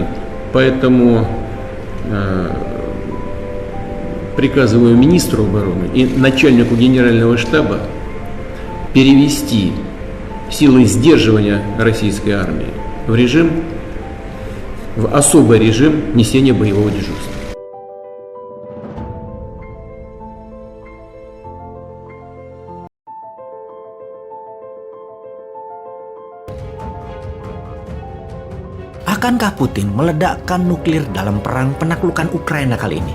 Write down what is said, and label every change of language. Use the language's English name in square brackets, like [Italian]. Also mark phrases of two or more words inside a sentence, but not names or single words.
[Russian] Поэтому приказываю министру обороны и начальнику генерального штаба перевести силы сдерживания российской армии в особый режим несения боевого дежурства. [Indonesian] Akankah Putin meledakkan nuklir dalam perang penaklukan Ukraina kali ini?